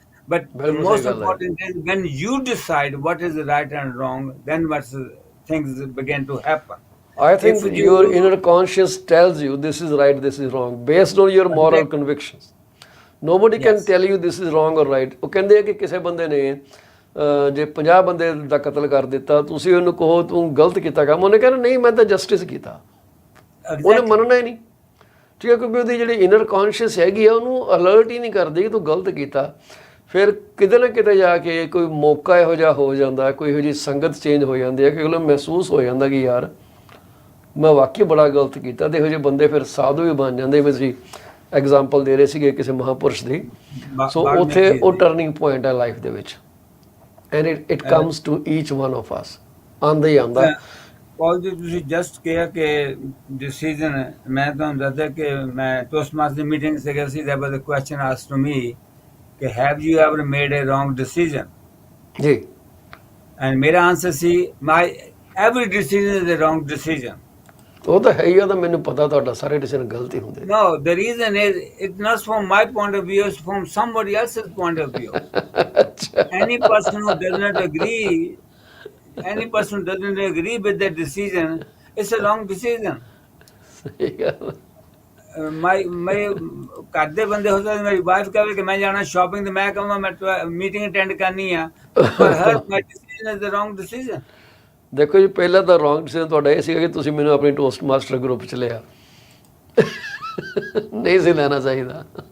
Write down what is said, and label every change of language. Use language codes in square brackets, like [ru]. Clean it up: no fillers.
[en] But the most important is when you decide what is right and wrong, then things begin to happen. I think your inner conscious tells you this is right, this is wrong, based on your moral convictions. Nobody can tell you this is wrong or right. [pa] ਉਹ ਕਹਿੰਦੇ ਆ ਕਿ ਕਿਸੇ ਬੰਦੇ ਨੇ ਜੇ 50 ਬੰਦੇ ਦਾ ਕਤਲ ਕਰ ਦਿੱਤਾ, ਤੁਸੀਂ ਉਹਨੂੰ ਕਹੋ ਤੂੰ ਗਲਤ ਕੀਤਾ ਕੰਮ, ਉਹਨੇ ਕਹਿਣਾ ਨਹੀਂ ਮੈਂ ਤਾਂ ਜਸਟਿਸ ਕੀਤਾ, ਉਹਨੇ ਮੰਨਣਾ ਹੀ ਨਹੀਂ। ਠੀਕ ਹੈ, ਕਿਉਂਕਿ ਉਹਦੀ ਜਿਹੜੀ ਇਨਰ ਕੌਨਸ਼ੀਅਸ ਹੈਗੀ ਆ, ਉਹਨੂੰ ਅਲਰਟ ਹੀ ਨਹੀਂ ਕਰਦੀ ਕਿ ਤੂੰ ਗਲਤ ਕੀਤਾ। ਫਿਰ ਕਿਤੇ ਨਾ ਕਿਤੇ ਜਾ ਕੇ ਕੋਈ ਮੌਕਾ ਇਹੋ ਜਿਹਾ ਹੋ ਜਾਂਦਾ, ਕੋਈ ਇਹੋ ਜਿਹੀ ਸੰਗਤ ਚੇਂਜ ਹੋ ਜਾਂਦੀ ਹੈ ਕਿ ਉਹਨੂੰ ਮਹਿਸੂਸ ਹੋ ਜਾਂਦਾ ਕਿ ਯਾਰ ਮੈਂ ਵਾਕਈ ਬੜਾ ਗਲਤ ਕੀਤਾ, ਤੇ ਇਹੋ ਜਿਹੇ ਬੰਦੇ ਫਿਰ ਸਾਧੂ ਵੀ ਬਣ ਜਾਂਦੇ। ਵੀ ਤੁਸੀਂ ਐਗਜ਼ਾਮਪਲ ਦੇ ਰਹੇ ਸੀਗੇ ਕਿਸੇ ਮਹਾਂਪੁਰਸ਼ ਦੀ। ਸੋ ਉੱਥੇ ਉਹ ਟਰਨਿੰਗ ਪੁਆਇੰਟ ਹੈ ਲਾਈਫ ਦੇ ਵਿੱਚ, [en] and it comes to each one of us, [pa] ਆਉਂਦਾ ਹੀ ਆਉਂਦਾ। ਪੌਲ ਜੀ, ਤੁਸੀਂ ਜਸਟ ਕਿਹਾ ਕਿ ਡਿਸੀਜ਼ਨ, ਮੈਂ ਤੁਹਾਨੂੰ ਦੱਸਿਆ ਕਿ ਮੈਂ ਟੋਸਟਮਾਸਟਰ ਦੀ ਮੀਟਿੰਗ ਸੇ ਗਿਆ ਸੀ, [en] there was a question asked to me [pa] ਕਿ [en] Have you ever made a wrong decision? ਜੀ, and ਮੇਰਾ answer ਸੀ my every decision is a wrong decision. [pa] ਉਹ ਤਾਂ ਹੈ ਹੀ, ਉਹ ਤਾਂ ਮੈਨੂੰ ਪਤਾ ਤੁਹਾਡਾ ਸਾਰੇ ਡਿਸੀਜਨ ਗਲਤ ਹੀ ਹੁੰਦੇ। [en] No, the reason is it's not from my point of view, it's from somebody else's point of view. Any person who does not agree, any person who doesn't agree with that decision, it's a wrong decision. [pa] ਸਹੀ ਗੱਲ। ਮੇਰੇ ਘਰ ਦੇ ਬੰਦੇ ਹੋ ਸਕਦੇ, ਮੇਰੀ wife ਕਹੇ ਕਿ ਮੈਂ ਜਾਣਾ ਸ਼ਾਪਿੰਗ, ਤੇ ਮੈਂ ਕਹਾਂ ਮੈਂ ਮੀਟਿੰਗ ਅਟੈਂਡ ਕਰਨੀ ਆ, ਪਰ ਹਰ [en] My decision is the wrong decision. [pa] ਦੇਖੋ ਜੀ, ਪਹਿਲਾਂ ਤਾਂ ਰੋਂਗ ਡਿਸੀਜਨ ਤੁਹਾਡਾ ਇਹ ਸੀਗਾ ਕਿ ਤੁਸੀਂ ਮੈਨੂੰ ਆਪਣੀ ਟੋਸਟ ਮਾਸਟਰ ਗਰੁੱਪ 'ਚ ਲਿਆ, ਨਹੀਂ ਸੀ ਲੈਣਾ ਚਾਹੀਦਾ।